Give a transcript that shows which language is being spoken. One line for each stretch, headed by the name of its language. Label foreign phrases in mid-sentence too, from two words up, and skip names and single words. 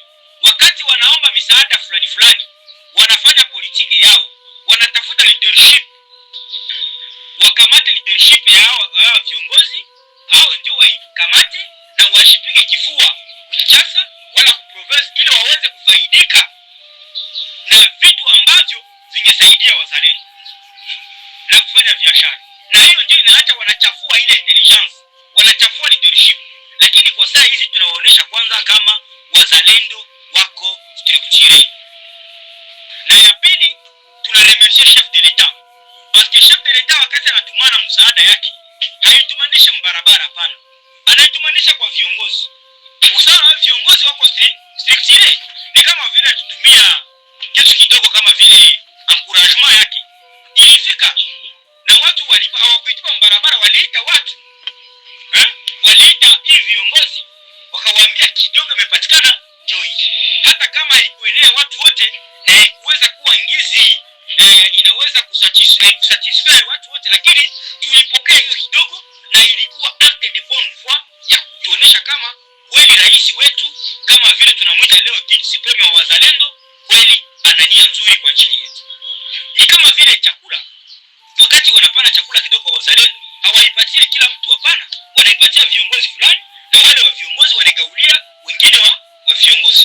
Swahili: Wakati wanaomba misaada fulani wanafanya politiki yao, wanatafuta leadership, wakamate leadership ya hao viongozi, hao ndio waikamate na washipige kifua Kinshasa wala province, ili waweze kufaidika na vitu ambavyo vingesaidia wazalendo na kufanya biashara. Na hiyo ndio inaacha wanachafua ile intelligence, wanachafua leadership. Lakini kwa saa hizi tunawaonesha kwanza kama wazalendo wako structuré. Na ya pili, tunaremercier
French: chef de l'État, parce que chef de l'État
Swahili: wakati anatumana msaada yake haitumanisha mbarabara, hapana, anaitumanisha kwa viongozi. Usawa viongozi wako structuré, ni kama vile tutumia kitu kidogo kama vile encouragement yake ilifika, na watu hawakuitupa mbarabara, waliita watu waliita hii viongozi wakawaambia kidogo imepatikana joy, hata kama haikuelea watu wote na haikuweza kuwa ngizi inaweza kusatisfy watu wote, lakini tulipokea hiyo kidogo na ilikuwa
French: acte de bonne foi
Swahili: ya kutuonesha kama kweli rais wetu kama vile tunamwita leo Guide Supreme wa wazalendo kweli ana nia nzuri kwa ajili yetu. Ni kama vile chakula, wakati wanapana chakula kidogo kwa wazalendo hawaipatie kila mtu, hapana, wanaipatia viongozi fulani na wale wa viongozi wanagaulia wengine wa viongozi.